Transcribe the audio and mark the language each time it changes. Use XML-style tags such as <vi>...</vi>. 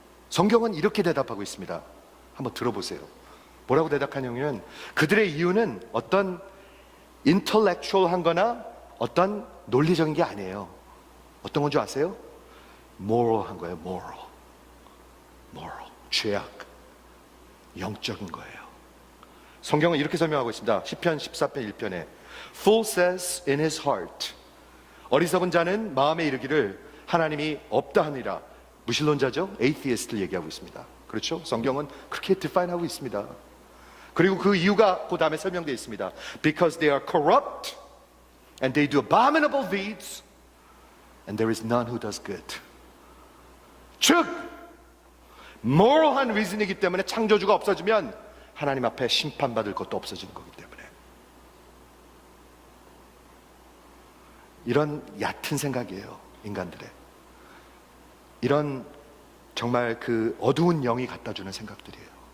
<ko>성경은 이렇게 대답하고 있습니다. 한번 들어보세요. 뭐라고 대답하냐면, 그들의 이유는 어떤 인텔렉츄얼한 거나 어떤 논리적인 게 아니에요. 어떤 건 줄 아세요? moral한 거예요. moral. 죄악. 영적인 거예요. 성경은 이렇게 설명하고 있습니다. 시편 14편 1편에</ko> <en>Fool says in his heart.</en> <ko>어리석은 자는 마음에 이르기를 하나님이 없다 하니라. 무신론자죠? atheist를 얘기하고 있습니다. 그렇죠? 성경은 그렇게 define하고 있습니다. 그리고 그 이유가 그 다음에 설명되어 있습니다.</ko> <en>Because they are corrupt and they do abominable deeds and there is none who does good.</en> <ko>즉 moral한 reason이기 때문에 창조주가 없어지면 하나님 앞에 심판받을 것도 없어지는 거기 때문에. 이런 얕은 생각이에요, 인간들의. 이런 정말 그 어두운 영이 갖다주는 생각들이에요.</ko>